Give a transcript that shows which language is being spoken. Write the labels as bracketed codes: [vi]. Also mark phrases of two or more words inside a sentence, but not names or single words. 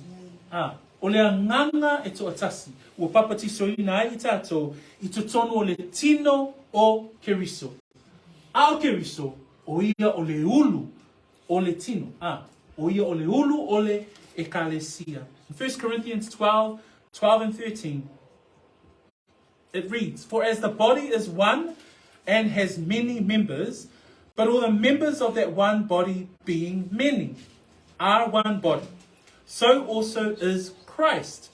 [sm] O le anganga e toa tasi, ua papatiso ina ai i tātou i totonu o le tino o keriso. A o keriso, o ia o le ulu o le tino. O ia o le ulu o le ekalesia. [en] In 1 Corinthians 12 and 13, it reads, "For as the body is one and has many members, but all the members of that one body being many are one body, so also is Christ.